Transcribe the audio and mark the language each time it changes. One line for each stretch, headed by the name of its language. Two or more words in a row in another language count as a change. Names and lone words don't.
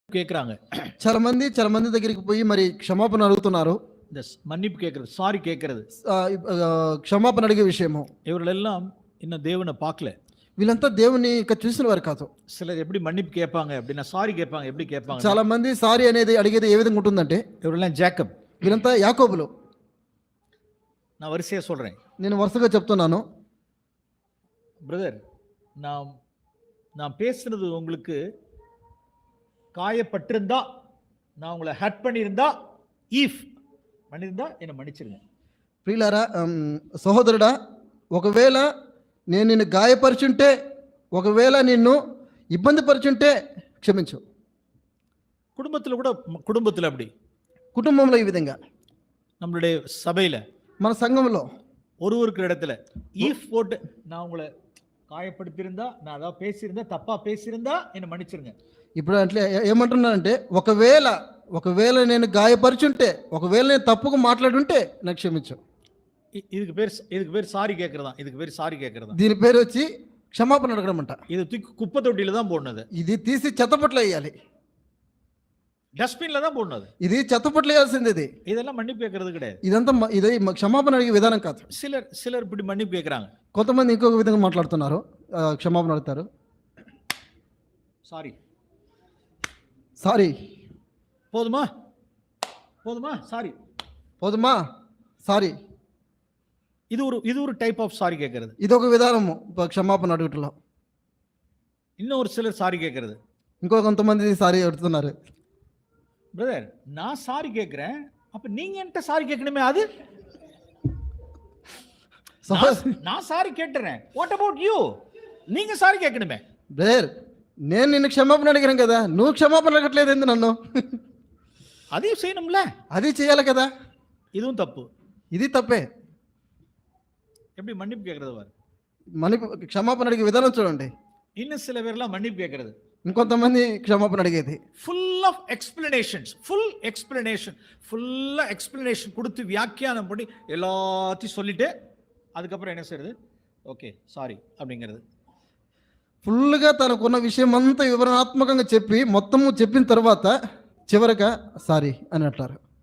Tamil: கேட்குறாங்க.
Telugu: చాలా మంది దగ్గరికి పోయి మరి క్షమాపణ అడుగుతున్నారు.
Tamil: மன்னிப்பு கேட்கறது, சாரி கேட்கறது.
Telugu: క్షమాపణ అడిగే విషయము.
Tamil: இவர்களெல்லாம் இன்னும் தேவனை பார்க்கல.
Telugu: వీళ్ళంతా దేవుని ఇంకా చూసిన వారు కాదు.
Tamil: சிலர் எப்படி மன்னிப்பு கேட்பாங்க அப்படின்னா சாரி கேட்பாங்க. எப்படி கேட்பாங்க?
Telugu: చాలా మంది సారీ అనేది అడిగేది ఏ విధంగా ఉంటుందంటే,
Tamil: இவரெல்லாம் ஜேக்கப்.
Telugu: వీళ్ళంతా యాకోబులు.
Tamil: நான் வரிசையாக சொல்கிறேன்.
Telugu: నేను వరుసగా చెప్తున్నాను.
Tamil: பிரதர், நான் பேசுனது உங்களுக்கு காயப்பட்டிருந்தா, நான் உங்களை ஹர்ட் பண்ணியிருந்தா, பண்ணியிருந்தா என்னை மன்னிச்சிருங்க.
Telugu: ప్రియులారా, సహోదరుడా, ఒకవేళ నేను నిన్ను గాయపరుచుంటే, ఒకవేళ నిన్ను ఇబ్బంది పరుచుంటే క్షమించు.
Tamil: குடும்பத்தில் அப்படி,
Telugu: కుటుంబంలో ఈ విధంగా,
Tamil: நம்மளுடைய சபையில்,
Telugu: మన సంఘంలో
Tamil: ஒருவருக்கு இடத்துல ஈஃப் போட்டு, நான் உங்களை காயப்படுத்தியிருந்தா, நான் அதாவது பேசியிருந்தா, தப்பா பேசியிருந்தா என்னை மன்னிச்சிருங்க.
Telugu: ఇప్పుడు అట్లా ఏమంటున్నానంటే, ఒకవేళ నేను గాయపరుచుంటే, ఒకవేళ నేను తప్పుగా మాట్లాడుంటే నాకు క్షమించు.
Tamil: இதுக்கு பேர் சாரி கேட்கறதா. இதுக்கு பேர் சாரி கேட்கறதா.
Telugu: దీని పేరు వచ్చి క్షమాపణ అడగడం అంట.
Tamil: இது தூக்கி குப்பை தொட்டியில தான் போடணும்.
Telugu: ఇది తీసి చెత్తపట్ల వేయాలి,
Tamil: డస్ట్బిన్ல தான் போடணும்.
Telugu: ఇది చెత్తపట్ల వేయాల్సింది. ఇది
Tamil: இதெல்லாம் மன்னிப்பு கேட்கறது கிடையாது.
Telugu: ఇదంతా ఇది క్షమాపణ అడిగే విధానం కాదు.
Tamil: சிலர் இப்படி மன்னிப்பு கேட்கறாங்க.
Telugu: కొంతమంది ఇంకొక విధంగా మాట్లాడుతున్నారు, క్షమాపణ అడుగుతారు. సారీ
Tamil: போதுமா
Telugu: సారీ.
Tamil: இது ஒரு
English: type of
Tamil: சாரி கேட்கறது.
Telugu: ఇది ఒక విధానము క్షమాపణ అడుగుటలో.
Tamil: இன்னொரு சிலர் சாரி கேட்கறது.
Telugu: ఇంకో కొంతమంది సారీ అడుగుతున్నారు.
Tamil: பிரதர், நான் சாரி கேட்கிறேன், அப்ப நீங்க என்கிட்ட சாரி கேட்கணுமே. அது நான் சாரி கேட்டுறேன்,
English: What about you?
Tamil: நீங்க சாரி கேட்கணுமே.
Telugu: బ్రదర్, నేను నిన్ను క్షమాపణ అడిగాను కదా, నువ్వు క్షమాపణ అడగట్లేదు ఏంది నన్ను? అదే చేయనుంల, అది చేయాలి కదా.
Tamil: இதுவும் தப்பு.
Telugu: ఇది తప్పే.
Tamil: எப்படி மன்னிப்பு கேட்கறது பாரு.
Telugu: క్షమాపణ అడిగే విధానం చూడండి.
Tamil: இன்னும் சில பேர்லாம் மன்னிப்பு கேட்கறது,
Telugu: ఇంకొంతమంది క్షమాపణ అడిగేది
English: full of
Tamil: எக்ஸ்பிளனேஷன் கொடுத்து வியாக்கியானம் பண்ணி எல்லாத்தையும் சொல்லிட்டு அதுக்கப்புறம் என்ன செய்யறது?
English: okay sorry
Tamil: அப்படிங்கிறது.
Telugu: ఫుల్గా తనకున్న విషయం అంతా వివరణాత్మకంగా చెప్పి మొత్తము చెప్పిన తర్వాత చివరగా సారీ అని అంటారు.